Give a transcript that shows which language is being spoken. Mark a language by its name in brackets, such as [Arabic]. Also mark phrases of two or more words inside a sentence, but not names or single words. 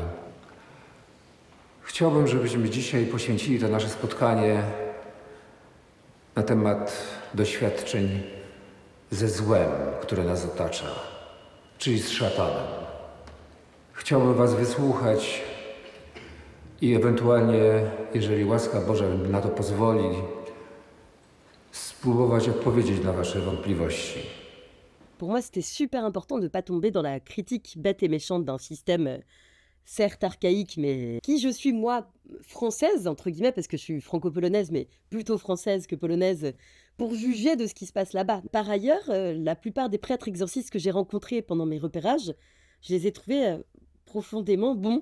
[Polish] Chciałbym, żebyśmy dzisiaj poświęcili to nasze spotkanie na temat doświadczeń ze złem, które nas otacza, czyli z szatanem. Chciałbym Was wysłuchać i ewentualnie, jeżeli łaska Boża na to pozwoli, spróbować odpowiedzieć na Wasze wątpliwości. [French] Pour moi, c'était super important de ne pas tomber dans la critique bête et méchante d'un système certes archaïque, mais qui je suis, moi, française, entre guillemets, parce que je suis franco-polonaise, mais plutôt française que polonaise, pour juger de ce qui se passe là-bas. Par ailleurs, la plupart des prêtres exorcistes que j'ai rencontrés pendant mes repérages, je les ai trouvés profondément bons.